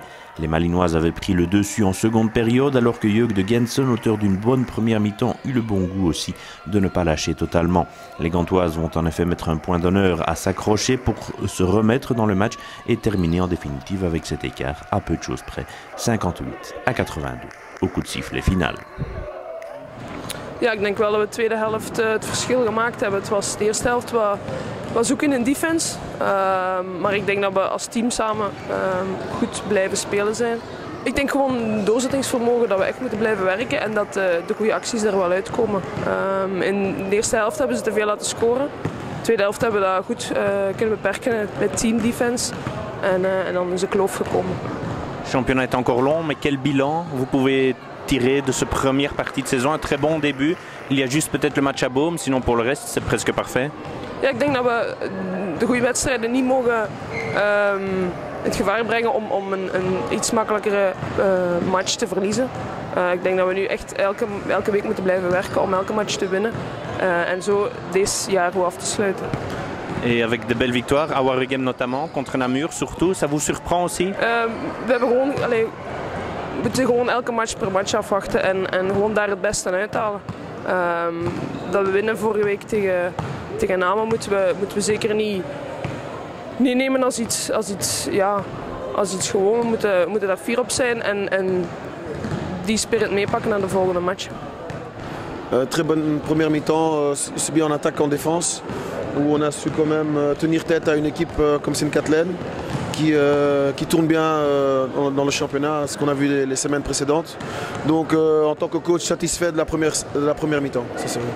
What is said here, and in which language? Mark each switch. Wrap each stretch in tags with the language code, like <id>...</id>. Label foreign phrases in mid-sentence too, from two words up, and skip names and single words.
<fr>Les Malinoises avaient pris le dessus en seconde période alors que Jörg de Gensen, auteur d'une bonne première mi-temps, eut le bon goût aussi de ne pas lâcher totalement. Les Gantoises vont en effet mettre un point d'honneur à s'accrocher pour se remettre dans le match et terminer en définitive avec cet écart à peu de choses près, 58 à 82 au coup de sifflet final.</fr> <nl>Ja, ik denk wel dat we de tweede helft het verschil gemaakt hebben. Het was de eerste helft wat zoeken in defense. Maar ik denk dat we als team samen goed blijven spelen zijn. Ik denk gewoon doorzettingsvermogen dat we echt moeten blijven werken en dat de goede acties er wel uitkomen. In de eerste helft hebben ze te veel laten scoren. De tweede helft hebben we dat goed kunnen beperken met</nl> <en>team defense.</en> <nl>En dan is de kloof gekomen.</nl> <fr>Le championnat est encore long, mais quel bilan vous pouvez tirer de cette première partie de saison? Un très bon début. Il y a juste peut-être le match à Boom, sinon pour le reste c'est presque parfait.</fr> <nl>Ja, ik denk dat we de goede wedstrijden niet mogen in het gevaar brengen om een iets makkelijkere match te verliezen. Ik denk dat we nu echt elke week moeten blijven werken om elke match te winnen. En zo deze jaar goed af te sluiten.</nl> <fr>Et avec de belles victoires, à Waregem notamment, contre Namur surtout, ça vous surprend aussi?</fr> <nl>We hebben gewoon, we moeten gewoon elke match per match afwachten en gewoon daar het beste uithalen. Dat we winnen vorige week tegen Nama moeten we zeker niet nemen als iets gewoon. We moeten daar fier op zijn en die spirit meepakken naar de volgende match.</nl> <fr>Très bonne première mi-temps, aussi bien en attaque qu'en défense, où on a su quand même tenir tête à une équipe comme Sint-Katleen qui tourne bien dans le championnat, ce qu'on a vu les semaines précédentes. Donc en tant que coach, satisfait de la première mi-temps, ça c'est vrai.</fr>